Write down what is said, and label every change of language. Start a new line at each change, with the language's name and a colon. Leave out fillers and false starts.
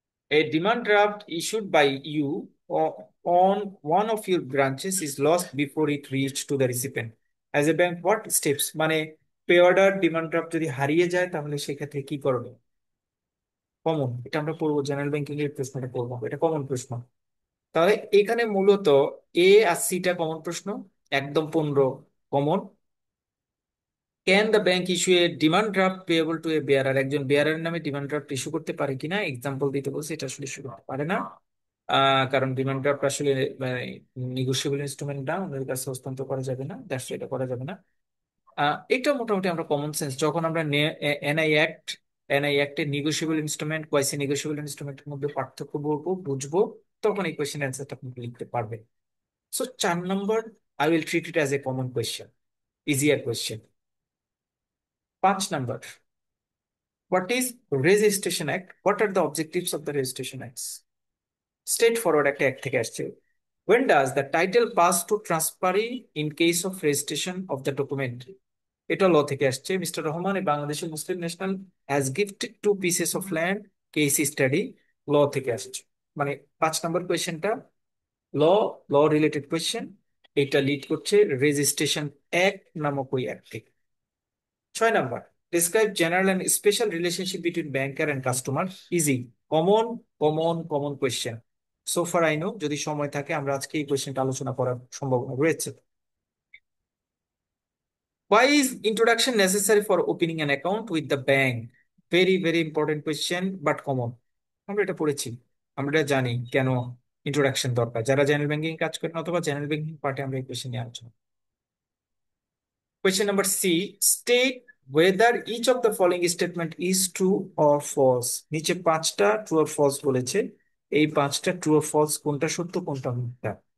English: A demand draft issued by you on one of your branches is lost before it reached to the recipient. As a bank, what steps?
Bangla: মানে pay order demand draft যদি হারিয়ে যায় তাহলে সেক্ষেত্রে কি করবে? Common, এটা আমরা পড়বো, জেনারেল ব্যাংকিং এর প্রশ্নটা পড়বো, এটা কমন প্রশ্ন। তাহলে এখানে মূলত এ আর সিটা কমন প্রশ্ন, একদম 15 common.
English: Can the bank issue a demand draft payable to a bearer?
Bangla: একজন বেয়ারার নামে ডিমান্ড ড্রাফট ইস্যু করতে পারে কিনা, এক্সাম্পল দিতে বলছে। এটা আসলে ইস্যু করতে পারে না, কারণ ডিমান্ড ড্রাফট আসলে নেগোশিয়েবল ইনস্ট্রুমেন্ট না, ওদের কাছে হস্তান্তর করা যাবে না, দ্যাটস এটা করা যাবে না। এটা মোটামুটি আমরা কমন সেন্স, যখন আমরা এনআই অ্যাক্টের নেগোশিয়েবল ইনস্ট্রুমেন্ট, কোয়াইসি নেগোশিয়েবল ইনস্ট্রুমেন্টের মধ্যে পার্থক্য বলবো, বুঝবো, তখন এই কোয়েশ্চেন অ্যান্সারটা আপনি লিখতে পারবেন।
English: So 4 number, I will treat it as a common question, easier question. 5 number, what is Registration Act? What are the objectives of the Registration Acts? Straightforward
Bangla: একটা অ্যাক্ট থেকে আসছে।
English: When does the title pass to transferee in case of registration of the document?
Bangla: এটা ল থেকে আসছে।
English: Mister Rahman a বাংলাদেশের Muslim national has gifted two pieces of land, case study,
Bangla: ল থেকে আসছে। মানে 5 নম্বর কোয়েশ্চেনটা ল, ল রিলেটেড কোয়েশ্চেন। এটা লিড করছে রেজিস্ট্রেশন অ্যাক্ট নামক ওই অ্যাক্ট থেকে।
English: 6 নম্বর, describe general and special relationship between banker and customer.
Bangla: Easy, common common common question.
English: so far I know,
Bangla: যদি সময় থাকে আমরা আজকে এই কোয়েশ্চেনটা আলোচনা করার সম্ভাবনা রয়েছে।
English: Why is introduction necessary for opening an account with the bank? Very very important question, but common.
Bangla: আমরা এটা পড়েছি, আমরা এটা জানি কেন ইন্ট্রোডাকশন দরকার। যারা জেনারেল ব্যাংকিং কাজ করেন অথবা জেনারেল ব্যাংকিং পার্টে আমরা এই কোয়েশ্চেন নিয়ে আলোচনা।
English: Question number C. State whether each of the following statement is true or false.
Bangla: নিচে 5টা ট্রু or false বলেছে, এই 5টা ট্রু or false কোনটা সত্য কোনটা মিথ্যা।